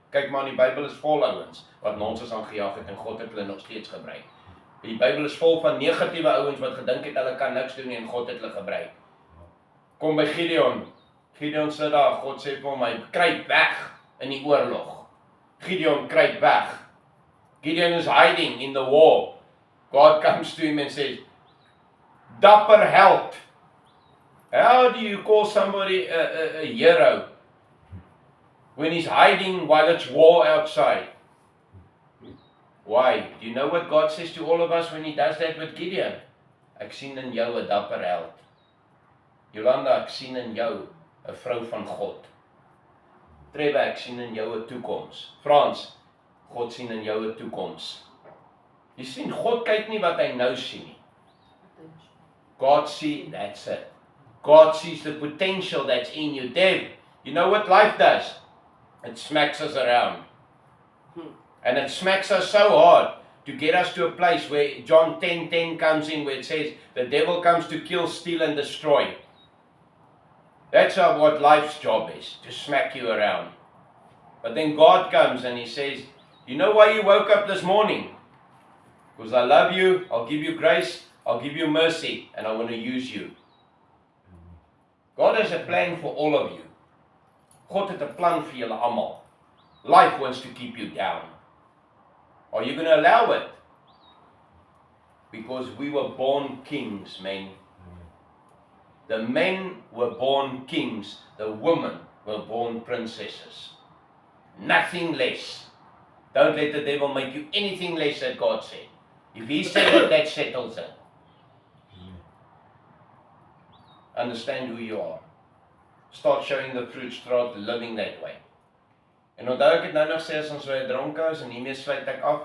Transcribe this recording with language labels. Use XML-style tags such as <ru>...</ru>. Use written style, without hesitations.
<af>Kyk maar, die Bybel is vol ouens wat nonsens aangejaag het en God het hulle nog steeds gebruik. Die Bybel is vol van negatiewe ouens wat gedink het hulle kan niks doen nie en God het hulle gebruik. Kom by Gideon. Gideon sê daar, God sê vir hom, hy kruip weg in die oorlog. Gideon kruip weg.</af> <en>Gideon is hiding in the war. God comes to him and says,</en> <af>dapper held.</af> <en>How do you call somebody a hero when he's hiding while it's war outside? Why? Do you know what God says to all of us when he does that with Gideon?</en> <af>Ek sien in jou 'n dapper held. Jolanda, ek sien in jou 'n vrou van God. Trevor, ek sien in jou 'n toekoms. Frans, God sien in jou 'n toekoms. Jy sien, God kyk nie wat hy nou sien nie.</af> <en>God sees, that's it. God sees the potential that's in you. Dave, you know what life does? It smacks us around. And it smacks us so hard to get us to a place where John 10:10 comes in, where it says, the devil comes to kill, steal, and destroy. That's what life's job is, to smack you around. But then God comes and he says, you know why you woke up this morning? Because I love you, I'll give you grace, I'll give you mercy, and I want to use you. God has a plan for all of you.</en> <af>God het 'n plan vir julle almal.</af> <en>Life wants to keep you down. Are you going to allow it? Because we were born kings, men. The men were born kings. The women were born princesses. Nothing less. Don't let the devil make you anything less than God said. If he said it, that settles it. Understand who you are. Start showing the fruit, start living that way.</en> <af>En onthou ek het nou nog gesê as ons so 'n dronke is en hiermee sluit ek af.</af>